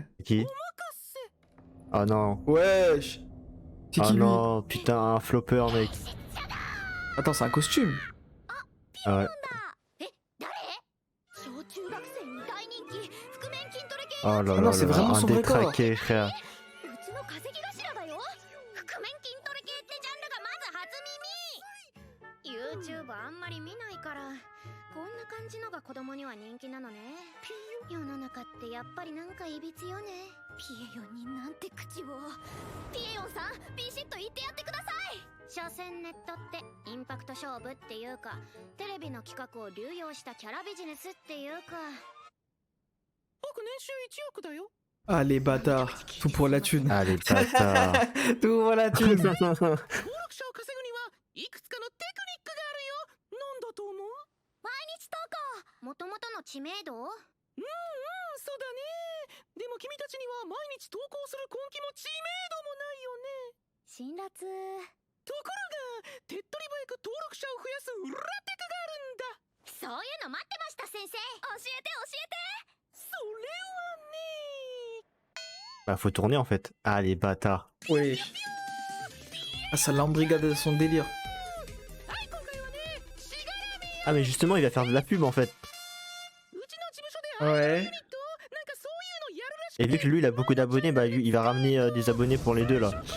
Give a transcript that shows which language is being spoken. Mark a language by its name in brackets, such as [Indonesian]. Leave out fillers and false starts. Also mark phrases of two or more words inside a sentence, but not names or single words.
[French] Qui? Oh non. Wesh. C'est Oh qui lui? non, putain, un flopper, mec. Attends, c'est un costume. Ah ouais. Oh là là, non, c'est là, vraiment un son vrai corps. détraqué, frère. [Japanese] YouTube あんまり見ないからこんな感じのが子供には人気なのね。世の中ってやっぱりなんかいびつよね。ピエヨンになんて口を。ピエヨンさんビシッと言ってやってください。所詮ネットってインパクト勝負っていうかテレビの企画を流用したキャラビジネスっていうか。僕年収1億だよ。 [French] Ah les bâtards, tout pour la thune. Ah les bâtards. Tout pour la thune. [Japanese] 登録者を稼ぐにはいくつかのテクニックがあるよ。なんだと思う？毎日投稿。もともとの知名度？そうだね。でも君たちには毎日投稿する根気も知名度もないよね。辛辣。ところが手っ取り早く登録者を増やす裏テクがあるんだ。そういうの待ってました先生。教えて教えて。それはね。 [French] Bah, faut tourner en fait. Ah les bâtards. Oui. Ah, ça l'embrigade son délire. Ah, mais justement, il va faire de la pub en fait. Ouais. Et vu que lui, il a beaucoup d'abonnés, bah, il va ramener des abonnés pour les deux là.